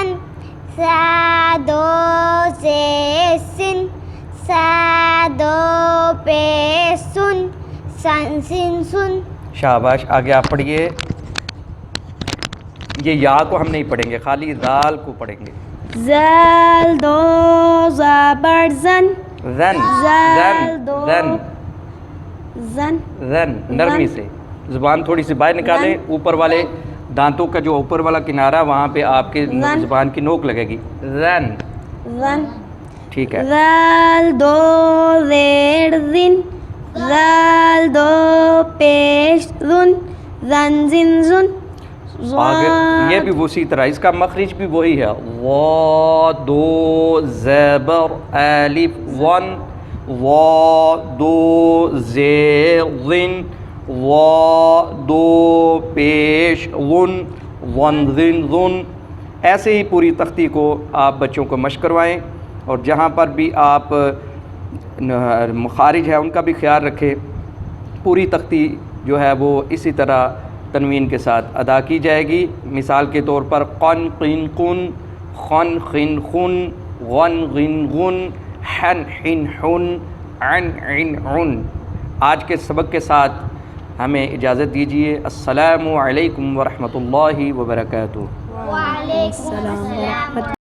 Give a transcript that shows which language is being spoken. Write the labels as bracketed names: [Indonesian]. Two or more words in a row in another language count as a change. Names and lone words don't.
[Urdu] سا 2 زیر سن۔ سا 2 پیش سن۔ سن سن سن۔ شاباش آگے آپ پڑھیے۔ یہ یا کو ہم نہیں پڑھیں گے، خالی ذال کو پڑھیں گے۔ زال 2 زبر زن۔ زن زال زن 2 زن زن۔ زن، نرمی سے زبان تھوڑی سی باہر نکالیں، اوپر والے دانتوں کا جو اوپر والا کنارہ وہاں پہ آپ کے زبان کی نوک لگے گی۔ زن زن۔ ٹھیک ہے۔ زال 2 زیر زن۔ زال 2 پیش زن۔ زن زن زن۔ آگے یہ بھی اسی طرح، اس کا مخرج بھی وہی ہے۔ وا 2 زبر الف ون۔ وا 2 زیر ظن۔ وا 2 پیش ون۔ ون ظن ظن۔ ایسے ہی پوری تختی کو آپ بچوں کو مشق کروائیں، اور جہاں پر بھی آپ مخارج ہے ان کا بھی خیال رکھیں۔ پوری تختی جو ہے وہ اسی طرح تنوین کے ساتھ ادا کی جائے گی۔ مثال کے طور پر قن قن قن، خن خن خن، غن غن غن، حن حن حن، عن عن عن۔ آج کے سبق کے ساتھ ہمیں اجازت دیجیے۔ [Arabic] السلام علیکم ورحمۃ اللہ وبرکاتہ۔ وعلیکم السلام ورحمۃ